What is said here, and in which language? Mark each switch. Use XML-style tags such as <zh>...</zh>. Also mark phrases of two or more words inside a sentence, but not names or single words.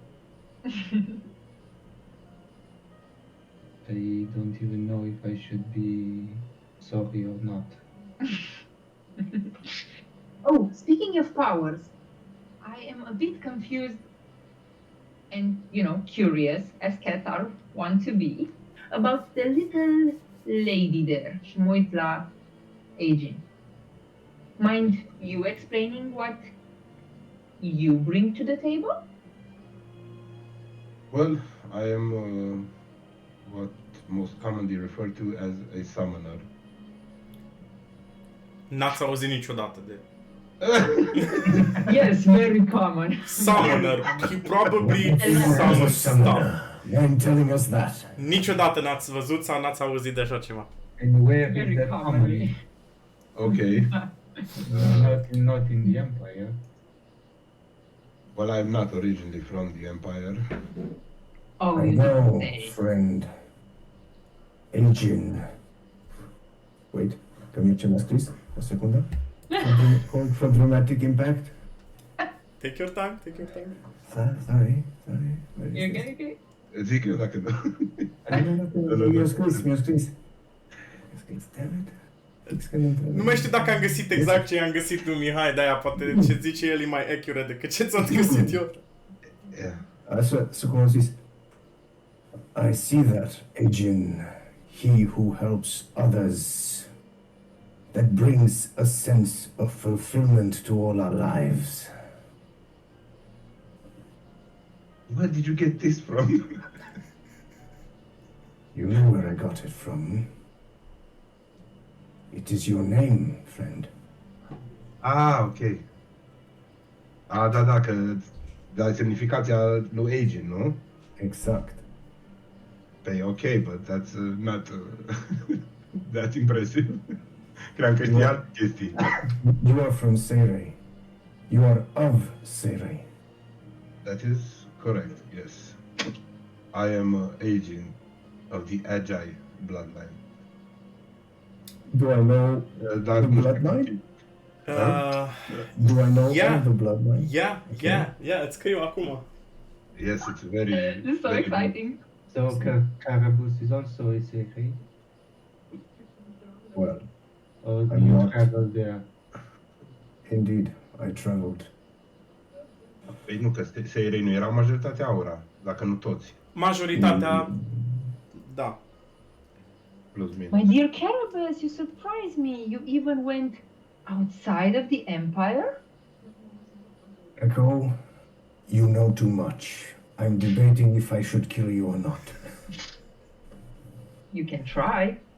<en>I don't even know if I should be sorry or not. Oh, speaking of powers, I am a bit confused and, curious, as cats are want to be, about the little lady there.</en> <ro>Și mă uit la Aging.</ro> <en>Mind you explaining what you bring to the table? Well, I am what most commonly referred to as a summoner.</en> <ro>N-ați auzit niciodată de</ro> <en>Yes, very common. Summoner. He probably Who summons is a stuff. summoner? Mind telling us that?</en> <ro>Niciodată n-ați văzut sau n-ați auzit de așa ceva.</ro> <en>And where Very is that common. commonly? Okay. Not in the Empire. Well, I'm not originally from the Empire. Oh, I you know, don't say. friend. Agent. Wait, can you check please? A second. Hold for dramatic impact. Take your time, take your time. Sorry. Where is You this? okay?</en> <ro>Zic eu dacă nu. Mi-a scris.</ro> <en>Damn it. It's gonna-</en> <ro>Nu mai știu dacă am găsit exact ce i-am găsit lui Mihai, de-aia poate ce zice el e mai accurate decât ce ți-am găsit eu.</ro> <en>Yeah.</en> <ro>So cum am zis,</ro> <en>I see that, Agent, he who helps others, that brings a sense of fulfillment to all our lives. Where did you get this from? You know where I got it from. It is your name, friend. Ok.</en> <ro>Da, că da semnificația lui Agent, nu? Exact. Păi ok,</ro> <en>but that's not that impressive.</en> <ro>Cream că știi alte chestii.</ro> <en>You are from Sere. You are of Sere. That is correct, yes. I am agent of the Agi bloodline. Do I know</en> <ro>Dar</ro> <en>the</en> <ro>nu știu</ro> <en>bloodline? Uh, Do I know Yeah. all the bloodline? yeah,</en> <ro>îți scriu acum.</ro> <en>Yes, it's very... This is so very exciting. So Carabus is also a Sekai? Well, Or do I'm you not. travel there? indeed, I traveled.</en> <ro>Păi nu, că Seirei nu erau majoritatea aura, dacă nu toți, Majoritatea, da. plus minus.</ro> <en>My dear Carabas, you surprise me. You even went outside of the Empire? Echo, you know too much. I'm debating if I should kill you or not. You can try.</en>